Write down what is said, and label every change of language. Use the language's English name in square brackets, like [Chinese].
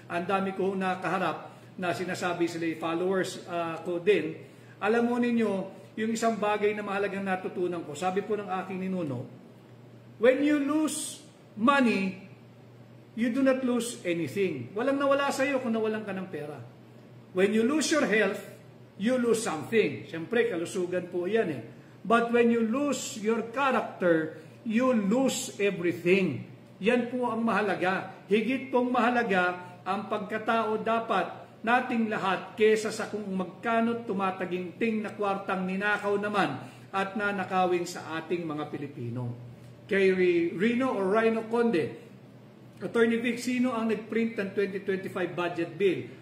[Filipino] Ang dami ko nakaharap na sinasabi sila followers ko din. Alam mo ninyo, yung isang bagay na mahalagang natutunan ko, sabi po ng aking ninuno, [English] when you lose money, you do not lose anything. [Filipino] Walang nawala sa iyo kung nawalan ka ng pera. [English] When you lose your health, you lose something. [Filipino] Siyempre, kalusugan po yan eh. [English] But when you lose your character, you lose everything. [Filipino] Yan po ang mahalaga. Higit pong mahalaga ang pagkatao dapat nating lahat kesa sa kung magkano tumataginting na kwartang ninakaw naman at nanakawin sa ating mga Pilipino. Kay Rino Conde, Attorney Vic, sino ang nag-print ng 2025 budget bill?